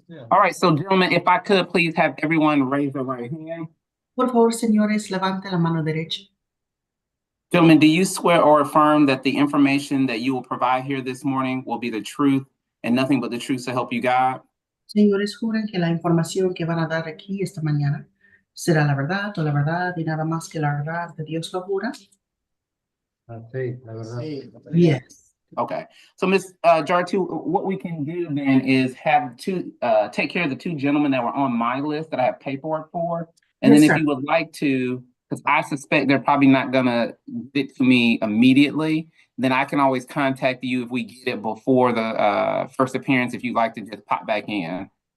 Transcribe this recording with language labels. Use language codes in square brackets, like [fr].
[en] All right, so gentlemen, if I could please have everyone raise their right hand. [es] Por favor, señores, levante la mano derecha. [en] Gentlemen, do you swear or affirm that the information that you will provide here this morning will be the truth and nothing but the truth to help you God? [es] Señores, juran que la información que van a dar aquí esta mañana será la verdad o la verdad y nada más que la verdad de Dios lo jura. Sí, la verdad. [en] Yes. Okay, so Ms. Jartu, what we can do then is have take care of the 2 gentlemen that were on my list that I have paperwork for. And Yes, then if sir. you would like to, because I suspect they're probably not gonna get to me immediately, then I can always contact you if we get it before the first appearance, if you'd like to just pop back in.